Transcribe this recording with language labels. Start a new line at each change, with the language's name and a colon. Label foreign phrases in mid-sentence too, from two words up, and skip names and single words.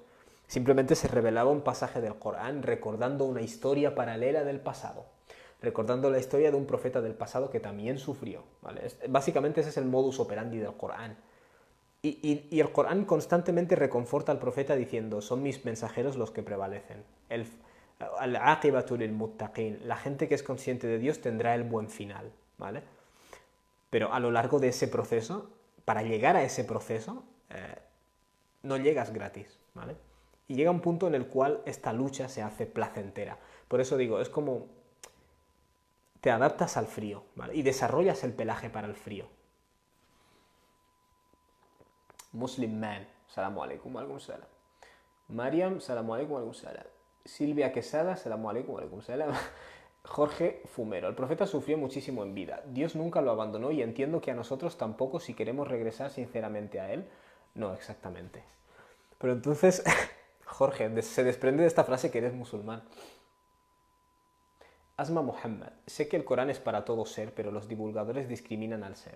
Spanish: Simplemente se revelaba un pasaje del Corán recordando una historia paralela del pasado, recordando la historia de un profeta del pasado que también sufrió. ¿Vale? Básicamente ese es el
Latin: modus operandi
Spanish: del Corán. Y el Corán constantemente reconforta al profeta diciendo, son mis mensajeros los que prevalecen.
Arabic: العاقبة للمتقين,
Spanish: la gente que es consciente de Dios tendrá el buen final. ¿Vale? Pero a lo largo de ese proceso, para llegar a ese proceso, no llegas gratis, ¿vale? Y llega un punto en el cual esta lucha se hace placentera. Por eso digo, es como te adaptas al frío, ¿vale? Y desarrollas el pelaje para el frío.
Arabic: Muslim Man, السلام عليكم, عليكم السلام. Mariam, السلام عليكم, عليكم السلام. Silvia Quesada, السلام عليكم, عليكم السلام.
Spanish: Jorge Fumero, el profeta sufrió muchísimo en vida. Dios nunca lo abandonó y entiendo que a nosotros tampoco si queremos regresar sinceramente a él. No, exactamente. Pero entonces, Jorge, se desprende de esta frase que eres musulmán. Asma Muhammad, sé que el Corán es para todo ser, pero los divulgadores discriminan al ser.